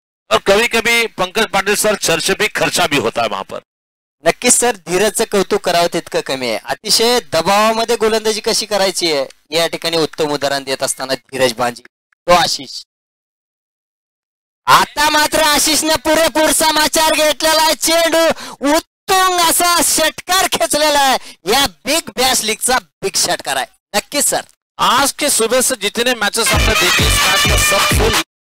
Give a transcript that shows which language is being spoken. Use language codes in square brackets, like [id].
[hi] और कभी कभी पंकज पाटिल सर, चर्चे पे खर्चा भी होता है वहां पर. [mr] नक्कीच सर, धीरजचं कौतुक करावं तितकं कमी आहे. अतिशय दबावामध्ये गोलंदाजी कशी करायची आहे या ठिकाणी उत्तम उदाहरण देत असताना धीरज भांजी तो आशिष. आता मात्र आशिषने पुरेपूर समाचार घेतलेला आहे. चेंडू उत्तुंग असा षटकार खेचलेला आहे. या बिग बॅश लीगचा बिग षटकार आहे. नक्कीच सर, [hi] आज के सुबह से जितने मैचेस आपने देखे इस मैच में सब फुल.